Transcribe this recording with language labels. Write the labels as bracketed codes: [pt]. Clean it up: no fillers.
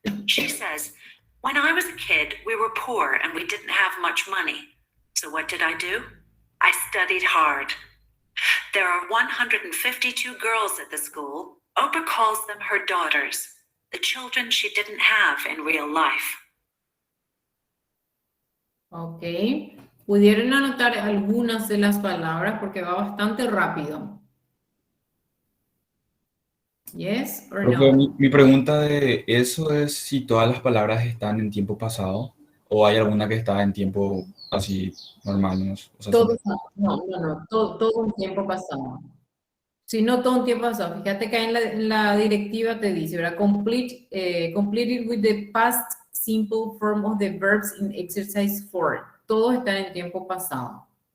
[en] She says, when I was a kid, we were poor and we didn't have much money. So what did I do? I studied hard. There are 152 girls at the school. Oprah calls them her daughters, the children she didn't have in real life. Ok. [es] ¿Pudieron anotar algunas de las palabras? Porque va bastante rápido. [en] Yes or [es] Profe, [en] no? [es] mi pregunta de eso es si todas las palabras están en tiempo pasado o hay alguna que está en tiempo así normal, ¿no? O sea, Todo, todo un tiempo pasado. Si no todo un tiempo pasado, fíjate que ahí en la directiva te dice, ¿verdad? [en] Completed with the past simple form of the verbs in exercise 4. [es] Todos están en tiempo pasado.